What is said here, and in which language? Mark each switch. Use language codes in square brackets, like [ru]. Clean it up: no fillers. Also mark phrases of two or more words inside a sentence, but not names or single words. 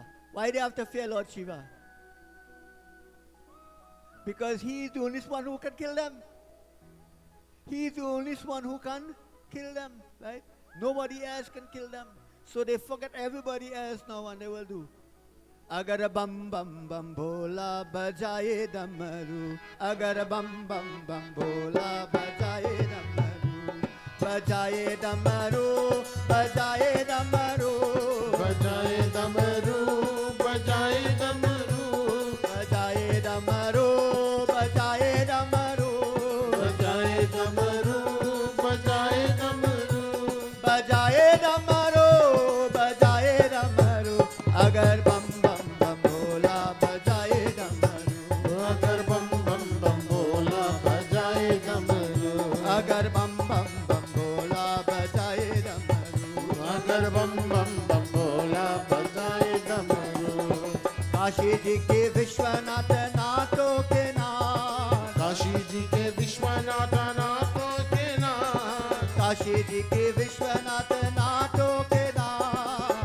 [en] Why they have to fear Lord Shiva? Because he is the only one who can kill them. He is the only one who can kill them, right? Nobody else can kill them. So they forget everybody else now, and they will do. [hi] अगर बम बम बम भोला बजाए डमरू. अगर बम बम बम भोला बजाए डमरू. बजाए डमरू, बजाए डमरू. बजाए डमरू बजाए डमरू बजाए डमरू, बजाए डमरू. बजाए डमरू बजाए डमरू बजाए डमरू, बजाए डमरू. अगर बम बम बम भोला बजाए डमरू. अगर बम बम बम बोला बजाए डमरू अगर बम बम बम भोला बजाए डमरू. अगर बम बम बम बोला बजाए डमरू काशी जी के विश्वनाथ नाथों के नाथ। काशी जी के विश्वनाथ नाथों के नाथ काशी जी के विश्वनाथ नाथों के नाथ।